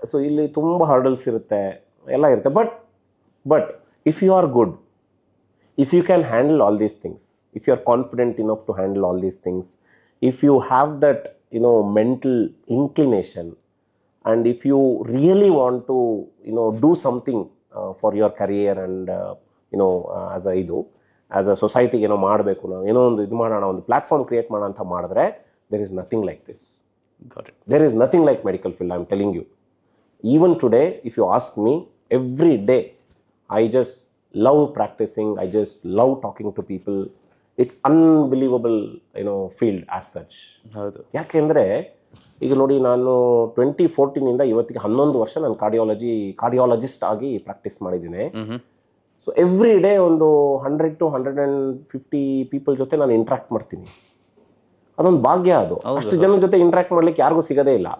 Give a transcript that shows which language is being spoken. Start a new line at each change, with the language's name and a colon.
Kannada: So ಇಲ್ಲಿ ತುಂಬ hurdles ಇರುತ್ತೆ, ಎಲ್ಲ ಇರುತ್ತೆ.
English: but if you are good, if you can handle all these things, if you are confident enough to handle all these things, if you have that mental inclination, and if you really want to do something for your career and as I do,
Kannada: as a ಸೊಸೈಟಿಗೆ ಏನೋ ಮಾಡಬೇಕು, ನಾವು ಏನೋ ಒಂದು ಇದು ಮಾಡೋಣ, ಒಂದು platform create ಮಾಡೋಣ ಅಂತ ಮಾಡಿದ್ರೆ
English: There is nothing like this. There is nothing like medical field, I'm telling you. Even today, if you ask me, every day, I just love practicing. I just love talking to people. It's unbelievable, field as such.
Kannada: ಯಾಕೆಂದರೆ ಈಗ ನೋಡಿ, ನಾನು 2014 ಇವತ್ತಿಗೆ 11 ವರ್ಷ ನಾನು cardiologist ಆಗಿ practice ಮಾಡಿದ್ದೀನಿ. So every day ಒಂದು 100 to 150 ಪೀಪಲ್ ಜೊತೆ ನಾನು ಇಂಟ್ರಾಕ್ಟ್ ಮಾಡ್ತೀನಿ. ಅದೊಂದು ಭಾಗ್ಯ. ಅದು ಅಷ್ಟು ಜನ ಜೊತೆ ಇಂಟ್ರಾಕ್ಟ್ ಮಾಡ್ಲಿಕ್ಕೆ ಯಾರಿಗೂ ಸಿಗೋದೇ ಇಲ್ಲ.